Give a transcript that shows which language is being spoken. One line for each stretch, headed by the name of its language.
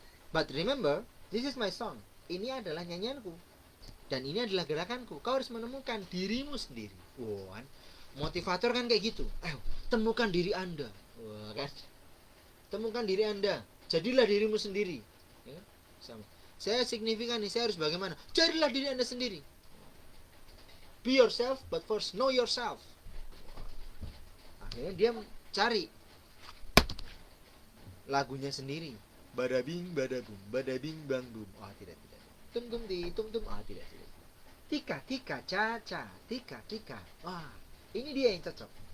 English: But remember, this is my song.
Indonesian: Ini adalah nyanyianku. Dan ini adalah gerakanku. Kau harus menemukan dirimu sendiri. Kan? Motivator kan kayak gitu. Temukan diri Anda. Kan? Temukan diri Anda. Jadilah dirimu sendiri. Ya? Sama. Saya signifikan nih, saya harus bagaimana? Jadilah diri Anda sendiri.
English: Be yourself, but first know yourself.
Indonesian: Akhirnya dia cari lagunya sendiri. Badabing badabum, badabing bang bum. Tidak. Tum tum di tum tum. Tidak. Tika tika caca, tika tika. Ini dia yang cocok.